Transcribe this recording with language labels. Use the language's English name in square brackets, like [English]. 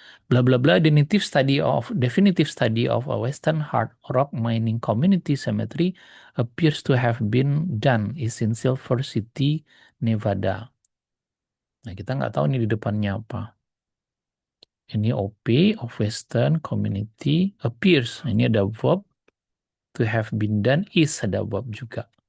[English] Bla bla bla, definitive study of a Western hard rock mining community cemetery appears to have been done in Silver City, Nevada. [Indonesian] Nah, kita nggak tahu ini di depannya apa. Ini OP of Western Community appears. Ini ada verb to have been done, is ada verb juga.